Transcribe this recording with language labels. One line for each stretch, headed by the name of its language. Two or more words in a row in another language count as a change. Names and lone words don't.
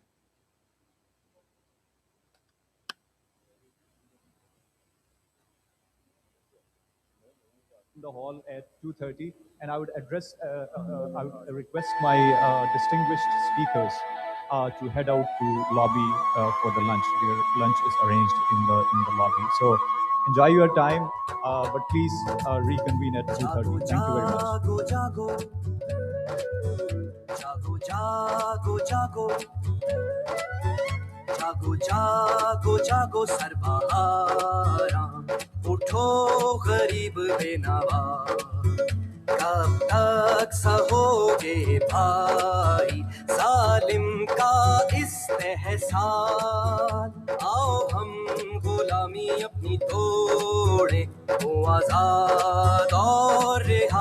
English: The hall at 2:30, and I would request my distinguished speakers to head out to lobby for the lunch. Their lunch is arranged in the lobby. So enjoy your time, but please reconvene at 2:30. Thank you very much.
Hindi: जागो जागो जागो जागो जागो जागो सरबहारा उठो गरीब बेनवा कब तक सहोगे भाई जालिम का इस्तेहसान आओ हम गुलामी अपनी तोड़े वो आजाद और रिहा